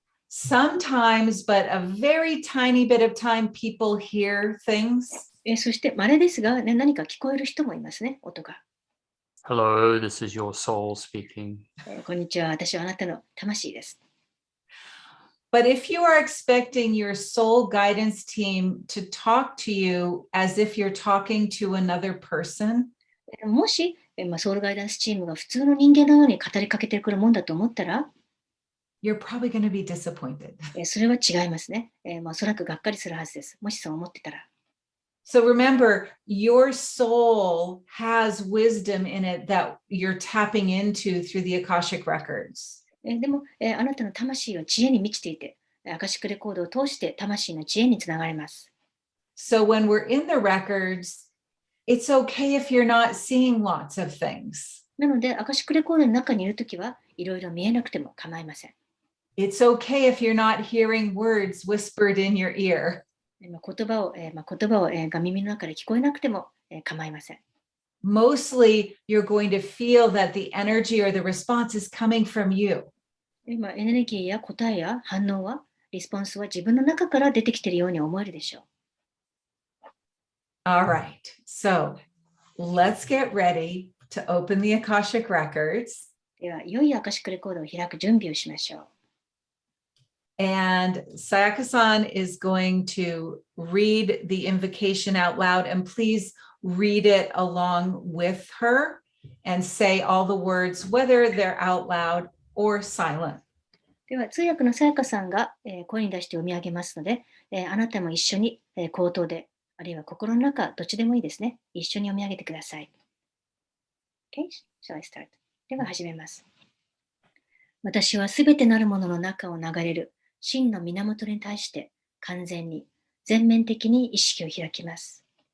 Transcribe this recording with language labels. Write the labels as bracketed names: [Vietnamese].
[English] sometimes, but a very tiny bit of time, people hear things. [Japanese] そして、稀ですが、ね、何か聞こえる人もいますね、音が。 [English] Hello, this is your soul speaking. [Japanese] こんにちは、私はあなたの魂です。 [English] But if you are expecting your soul guidance team to talk to you as if you're talking to another person, [Japanese] もし、ソウルガイダンスチームが普通の人間のように語りかけてくるもんだと思ったら、 [English] you're probably going to be disappointed. [Japanese] それは違いますね。おそらくがっかりするはずです。もしそう思ってたら。 [English] So remember, your soul has wisdom in it that you're tapping into through the Akashic records. [Japanese] でも、あなたの魂は知恵に満ちていて、アカシックレコードを通して魂の知恵につながれます。 [English] So when we're in the records, it's okay if you're not seeing lots of things. [Japanese] なので、アカシックレコードの中にいるときはいろいろ見えなくても構いません。 [English] It's okay if you're not hearing words whispered in your ear. [Japanese] 言葉をが耳の中で聞こえなくても構いません。 [English] Mostly, you're going to feel that the energy or the response is coming from you. [Japanese] 今、エネルギーや答えや反応は、リスポンスは自分の中から出てきているように思えるでしょう。 [English] All right, so let's get ready to open the Akashic records. [Japanese] では、いよいよアカシックレコードを開く準備をしましょう。 [English] And Sayaka-san is going to read the invocation out loud, and please read it along with her and say all the words, whether they're out loud or silent. [Japanese] では、通訳のさやかさんが、声に出して読み上げますので、あなたも一緒に、口頭で、あるいは心の中、どっちでもいいですね。一緒に読み上げてください。 [English] Okay? Shall I start? [Japanese] では始めます。私はすべてなるものの中を流れる真の源に対して完全に、全面的に意識を開きます。